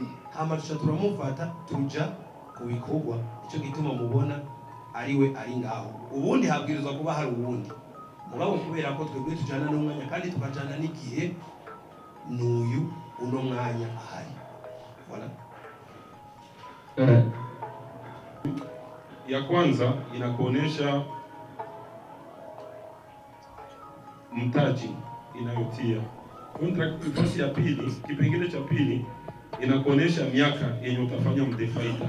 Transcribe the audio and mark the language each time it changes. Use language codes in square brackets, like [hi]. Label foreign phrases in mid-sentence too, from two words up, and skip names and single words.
[rn] Hama turamufata tuja ku bikorwa, icyo gituma mubona ariwe ari ngaho. Ubundi habwirizwa kuba hari ubundi mugabo, kubera ko twebwe tujana n'umwanya kandi tukajana n'igihe n'uyu uno mwanya ahari. Voilà. [sw] Ya kwanza inakuonesha mtaji inayotia contract. Kosi ya pili, kipengele cha pili inakuonesha miaka yenye utafanya mdefaita.